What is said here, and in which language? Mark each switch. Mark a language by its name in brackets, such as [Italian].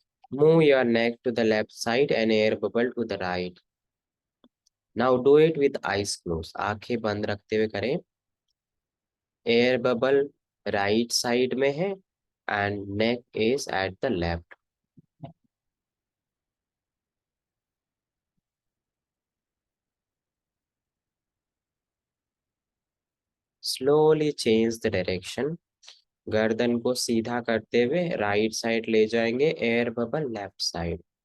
[English] Move your neck to the left side and air bubble to the right. Now do it with eyes closed. [Hindi] आंखें बंद रखते हुए करें। [English] Air bubble right side में है and neck is at the left. Slowly change the direction. [Hindi] गर्दन को सीधा करते हुए राइट साइड ले जाएंगे, एयर बबल लेफ्ट साइड।